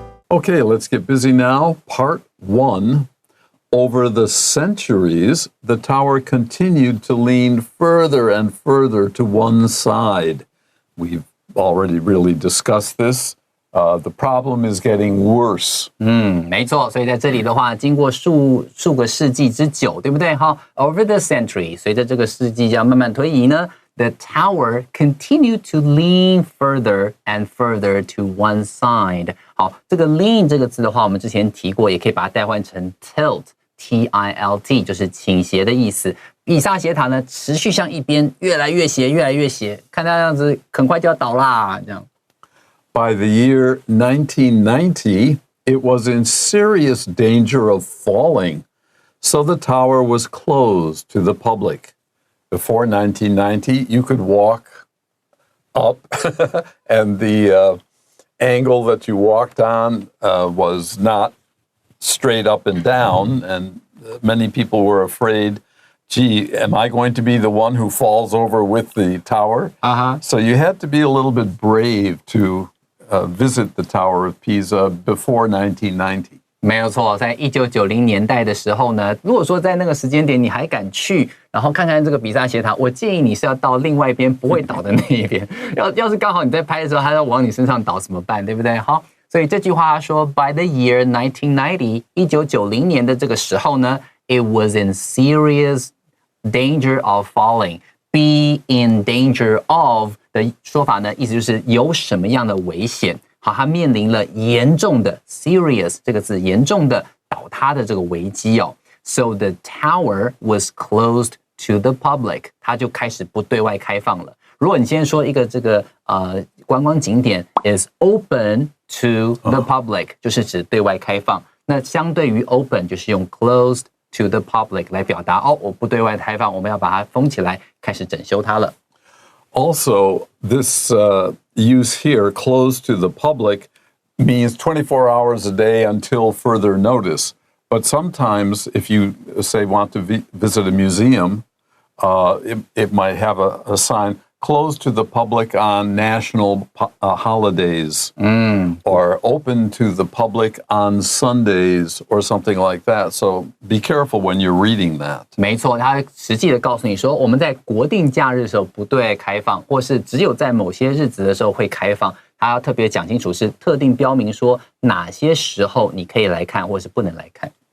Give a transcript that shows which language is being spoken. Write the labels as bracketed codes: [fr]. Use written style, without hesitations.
[en] Okay, let's get busy now. Part 1. Over the centuries, the tower continued to lean further and further to one side. We've already really discussed this. The problem is getting worse. [zh] 没错，所以在这里的话，经过数个世纪之久，对不对？ [en] Over the century， [zh] 随着这个世纪这样慢慢推移呢， [en] the tower continued to lean further and further to one side. [zh] 好，这个 lean 这个字的话，我们之前提过，也可以把它代换成 tilt。T-I-L-T 就是倾斜的意思。比萨斜塔呢，持续向一边越来越斜，越来越斜，看它这样子，很快就要倒啦，这样。 [en] By the year 1990, it was in serious danger of falling, so the tower was closed to the public. Before 1990, you could walk up, and the angle that you walked on was not straight up and down, and many people were afraid, gee, am I going to be the one who falls over with the tower? So you had to be a little bit brave to visit the Tower of Pisa before 1990. [zh] 没有错，在1990年代的时候呢，如果说在那个时间点你还敢去，然后看看这个比萨斜塔，我建议你是要到另外一边不会倒的那一边。要是刚好你在拍的时候，它要往你身上倒怎么办？对不对？好。所以这句话说 ， [en] By the year 1990， [zh] 1990年的这个时候呢 ， [en] it was in serious danger of falling。 Be in danger of [zh] 的说法呢，意思就是有什么样的危险。好，它面临了严重的 serious 这个字，严重的倒塌的这个危机哦。 [en] So the tower was closed to the public， [zh] 它就开始不对外开放了。如果你今天说一个这个观光景点 [en] is open to the public， [zh] 就是指对外开放。那相对于 open 就是用 [en] closed to the public [zh] 来表达我不对外开放，我们要把它封起来，开始整修它了。 [en] Also, this use here, closed to the public, means 24 hours a day until further notice. But sometimes, if you, say, want to visit a museum, it might have a sign, closed to the public on national holidays, or open to the public on Sundays, or something like that. So be careful when you're reading that. [zh] 没错，它实际的告诉你说，我们在国定假日的时候不对外开放，或是只有在某些日子的时候会开放。它要特别讲清楚，是特定标明说哪些时候你可以来看，或是不能来看。